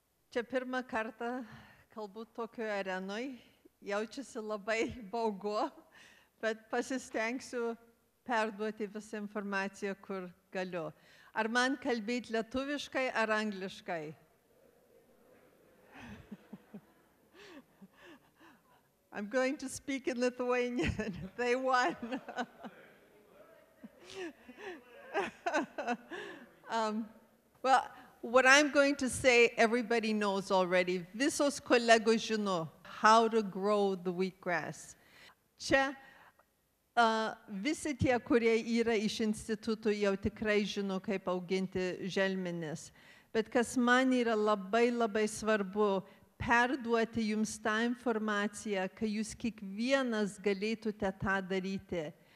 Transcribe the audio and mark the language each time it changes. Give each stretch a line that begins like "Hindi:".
Lithuanian: Čia pirmą kartą kalbu tokioje arenoje. Jaučiasi labai baugu, bet pasistengsiu perduoti visą informaciją, kur galiu. Ar man kalbėti lietuviškai ar angliškai?
English: I'm going to speak in Lithuanian. They won. Well, what I'm going to say, everybody knows already.
Lithuanian: Visos kolegos žino
English: how to grow the wheatgrass.
Lithuanian: Čia visi tie, kurie yra iš instituto, jau tikrai žino, kaip auginti želmenis. Bet kas man yra labai svarbu, perduoti jums tą informaciją, kad jūs kiekvienas galėtumėte tą daryti.